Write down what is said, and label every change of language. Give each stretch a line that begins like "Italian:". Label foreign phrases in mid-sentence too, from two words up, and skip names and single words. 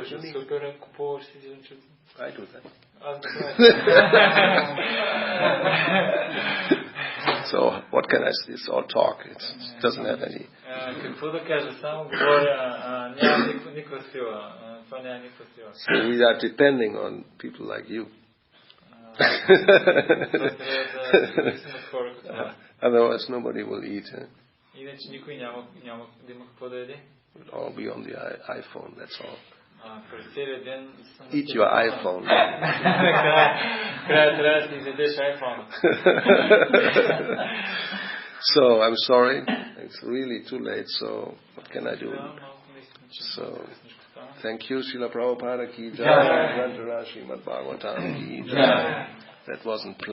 Bulgarian: Отиваш
English: you
Bulgarian: в
English: need.
Bulgarian: супера, купуваш си зеленчуци.
English: I do that.
Bulgarian: Аз го правя.
English: So what can I say? It's all talk. It doesn't have any.
Bulgarian: Какво да кажа? Само говоря, няма никаква сила. Това няма никаква сила.
English: So we are depending on people like you. Otherwise nobody will eat.
Bulgarian: Иначе никой няма да има какво да яде.
English: It'll all be on the iPhone, that's all.
Bulgarian: През целия ден
English: Eat your iPhone.
Bulgarian: Трябва да си изядеш iPhone.
English: So I'm sorry, it's really too late, so what can I do? So thank you, Srila Prabhupada
Hindi: की जय,
English: Grantara Srimad Bhagavatam
Hindi: की जय.
English: That wasn't